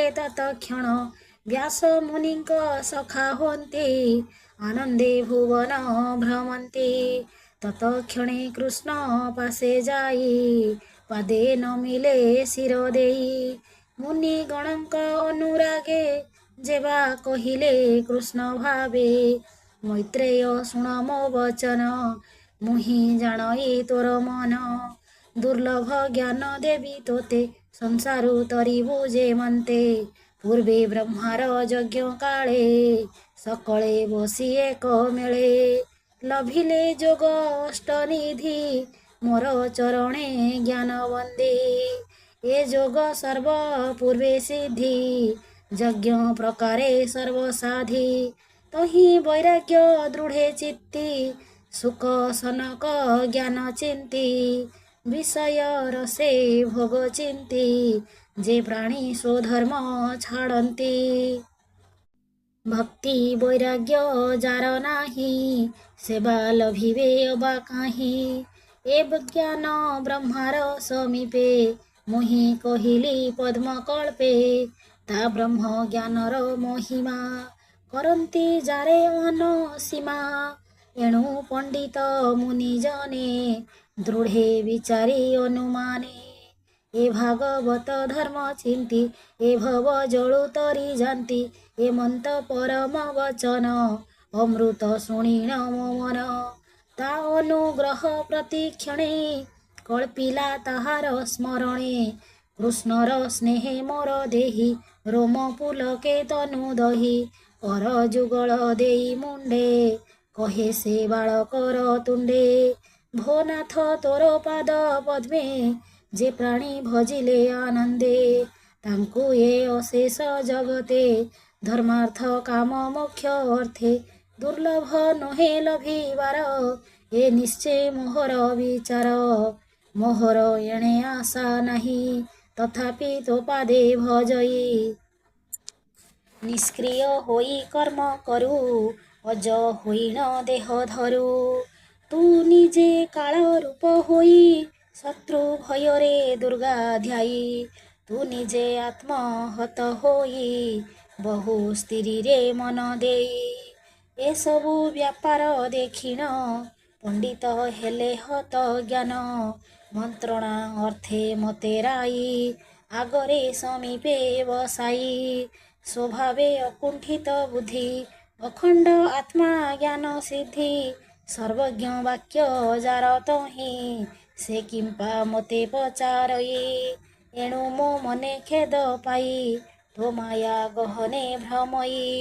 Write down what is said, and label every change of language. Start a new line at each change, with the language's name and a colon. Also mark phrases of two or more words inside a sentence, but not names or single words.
Odia: ତତ୍କ୍ଷଣ ବ୍ୟାସ ମୁନିଙ୍କ ସଖା ହୋନ୍ତେ ଆନନ୍ଦେ ଭୁବନ ଭ୍ରମନ୍ତେ ତତ୍କ୍ଷଣେ କୃଷ୍ଣ ପାଶେ ଯାଇ ପାଦେ ନମିଲେ ଶିର ଦେଇ ମୁନି ଗଣଙ୍କ ଅନୁରାଗେ ଯେବା କହିଲେ କୃଷ୍ଣ ଭାବେ ମୈତ୍ରେୟ ଶୁଣ ମୋ ବଚନ ମୁହିଁ ଜାଣଇ ତୋର ମନ ଦୁର୍ଲଭ ଜ୍ଞାନ ଦେବୀ ତୋତେ ସଂସାରୁ ତରିବୁ ଯେ ମନ୍ତେ ପୂର୍ବେ ବ୍ରହ୍ମାର ଯଜ୍ଞ କାଳେ ସକଳେ ବସି ଏକ ମେଳେ ଲଭିଲେ ଯୋଗ ଅଷ୍ଟନିଧି ମୋର ଚରଣେ ଜ୍ଞାନ ବନ୍ଦେ ଏ ଯୋଗ ସର୍ବ ପୂର୍ବେ ସିଦ୍ଧି ଯଜ୍ଞ ପ୍ରକାରେ ସର୍ବସାଧି ତହିଁ ବୈରାଗ୍ୟ ଦୃଢେ ଚିତ୍ତି ସୁଖ ସନକ ଜ୍ଞାନ ଚିନ୍ତି ବିଷୟ ରସେ ଭୋଗ ଚିନ୍ତି ଯେ ପ୍ରାଣୀ ସ୍ୱଧର୍ମ ଛାଡ଼ତି ଭକ୍ତି ବୈରାଗ୍ୟ ଯାର ନାହିଁ ସେବା ଲଭିବେ ଅବା କାହିଁ ଏବ ଜ୍ଞାନ ବ୍ରହ୍ମାର ସମୀପେ ମୁହିଁ କହିଲି ପଦ୍ମକଳ୍ପେ ତା ବ୍ରହ୍ମ ଜ୍ଞାନର ମହିମା କରନ୍ତି ଯାରେ ଅନସୀମା ଏଣୁ ପଣ୍ଡିତ ମୁନି ଜନେ ଦୃଢ଼େ ବିଚାରି ଅନୁମାନେ ଏ ଭାଗବତ ଧର୍ମ ଚିନ୍ତି ଏ ଭବ ଜଳୁ ତରି ଜାଣତି ଏ ମନ୍ତ ପରମ ବଚନ ଅମୃତ ଶୁଣିଣ ମୋ ମନ ତା ଅନୁଗ୍ରହ ପ୍ରତିକ୍ଷଣେ କଳ୍ପିଲା ତାହାର ସ୍ମରଣେ କୃଷ୍ଣର ସ୍ନେହେ ମୋର ଦେହି ରୋମ ପୁଲକେ ତନୁ ଦହି କର ଯୁଗଳ ଦେଇ ମୁଣ୍ଡେ କହେ ସେ ବାଳକର ତୁଣ୍ଡେ ଭୋନାଥ ତୋର ପାଦ ପଦ୍ମେ ଯେ ପ୍ରାଣୀ ଭଜିଲେ ଆନନ୍ଦେ ତାଙ୍କୁ ଏ ଅଶେଷ ଜଗତେ ଧର୍ମାର୍ଥ କାମ ମୋକ୍ଷ ଅର୍ଥେ ଦୁର୍ଲଭ ନହେ ଲଭିବାର ଏ ନିଶ୍ଚୟ ମୋହର ବିଚାର ମୋହର ଏଣେ ଆଶା ନାହିଁ ତଥାପି ତୋ ପାଦେ ଭଜଇ ନିଷ୍କ୍ରିୟ ହୋଇ କର୍ମ କରୁ ଅଜ ହୋଇନ ଦେହ ଧରୁ ତୁ ନିଜେ କାଳ ରୂପ ହୋଇ ଶତ୍ରୁ ଭୟରେ ଦୁର୍ଗା ଧ୍ୟାଇ ତୁ ନିଜେ ଆତ୍ମହତ ହୋଇ ବହୁ ସ୍ଥିରୀରେ ମନ ଦେଇ ଏସବୁ ବ୍ୟାପାର ଦେଖିଣ ପଣ୍ଡିତ ହେଲେ ହତ ଜ୍ଞାନ ମନ୍ତ୍ରଣା ଅର୍ଥେ ମତେ ରାଇ ଆଗରେ ସମୀପେ ବସାଇ ସ୍ୱଭାବେ ଅକୁଣ୍ଠିତ ବୁଦ୍ଧି ଅଖଣ୍ଡ ଆତ୍ମା ଜ୍ଞାନ ସିଦ୍ଧି ସର୍ବଜ୍ଞ ବାକ୍ୟ ଯାର ତହିଁ ସେ କିମ୍ପା ମୋତେ ପଚାରଇ ଏଣୁ ମୋ ମନେ ଖେଦ ପାଇ ତୋ ମାୟା ଗହନେ ଭ୍ରମଇ